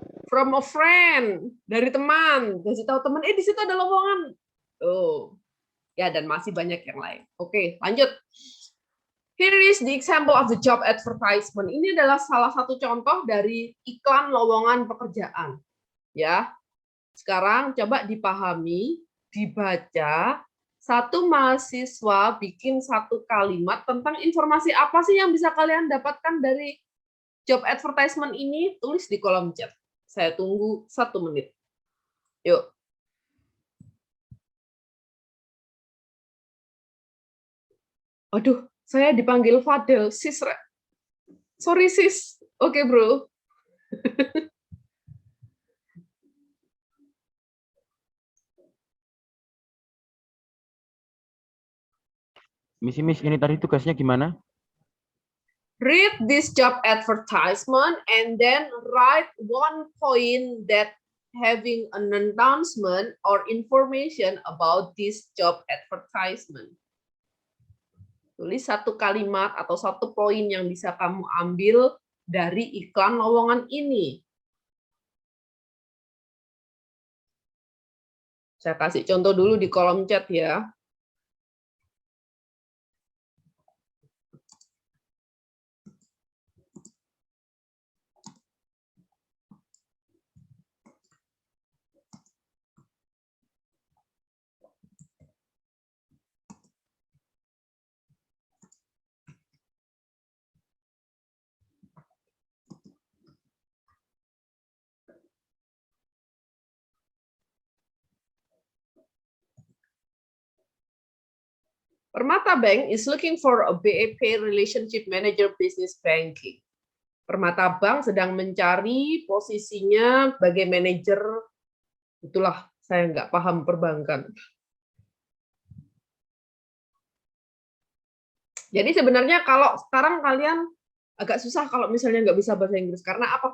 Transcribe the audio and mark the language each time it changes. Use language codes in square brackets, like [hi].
[en] From a friend, [id] dari teman. Kasih tahu teman, di situ ada lowongan. Oh, ya dan masih banyak yang lain. Oke, lanjut. [en] Here is the example of the job advertisement. [id] Ini adalah salah satu contoh dari iklan lowongan pekerjaan. Ya, sekarang coba dipahami, dibaca. Satu mahasiswa bikin satu kalimat tentang informasi apa sih yang bisa kalian dapatkan dari job advertisement ini, tulis di kolom chat. Saya tunggu 1 menit. Yuk. Aduh, saya dipanggil Fadel. Sis, [en] sorry sis. [id] Oke, bro. Miss, ini tadi tugasnya gimana? [en] Read this job advertisement and then write one point that having an announcement or information about this job advertisement. [id] Tulis satu kalimat atau satu poin yang bisa kamu ambil dari iklan lowongan ini. Saya kasih contoh dulu di kolom chat ya. [en] Permata Bank is looking for a BAP Relationship Manager Business Banking. [id] Permata Bank sedang mencari posisinya sebagai manajer, itulah saya nggak paham perbankan. Jadi sebenarnya kalau sekarang kalian agak susah kalau misalnya nggak bisa bahasa Inggris, karena apa?